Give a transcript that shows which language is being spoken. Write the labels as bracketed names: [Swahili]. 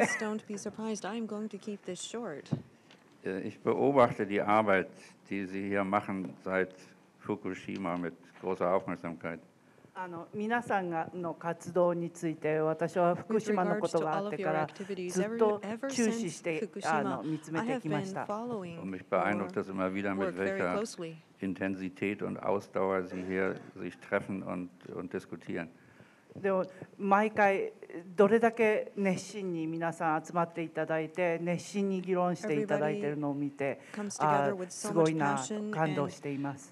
[English] Please don't be surprised. I'm going to keep this short. [German] Ich beobachte die Arbeit, die Sie hier machen seit Fukushima mit großer Aufmerksamkeit. [Japanese] 皆さんの活動について私は福島のことがあってからずっと注視して見つめてきました。 [German] Und mich beeindruckt es immer wieder, mit welcher Intensität und Ausdauer Sie hier sich treffen und diskutieren. [Japanese] でも毎回どれだけ熱心に皆さん集まっていただいて熱心に議論していただいているのを見てすごいな感動しています。